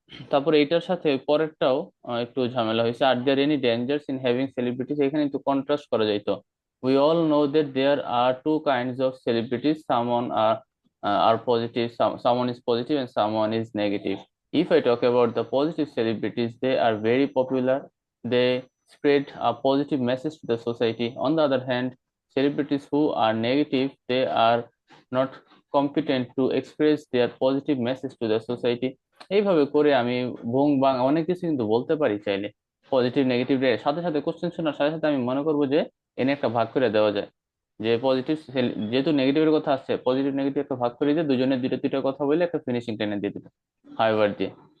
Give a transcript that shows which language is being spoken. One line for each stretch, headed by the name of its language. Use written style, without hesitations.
Bangla: তারপরে এইটার সাথে পরেরটাও একটু ঝামেলা হয়েছে, আর there any dangers in having celebrities, এখানে একটু কন্ট্রাস্ট করা যাইতো।
English: We all know that there are two kinds of celebrities, someone are positive, someone is positive and someone is negative. If I talk about the positive celebrities, they are very popular, they spread a positive message to the society. On the other hand, celebrities who are negative, they are not competent to express their positive message to the society।
Bangla: এইভাবে করে আমি বং বাং অনেক কিছু কিন্তু বলতে পারি চাইলে, পজিটিভ নেগেটিভ এর সাথে সাথে কোশ্চেন শোনার সাথে সাথে আমি মনে করবো যে এনে একটা ভাগ করে দেওয়া যায়, যে পজিটিভ, যেহেতু নেগেটিভের কথা আসছে পজিটিভ নেগেটিভ একটা ভাগ করে দিয়ে দুজনের দুইটা দুইটা কথা বলে একটা ফিনিশিং টেনে দিয়ে দিবে হাইবার দিয়ে।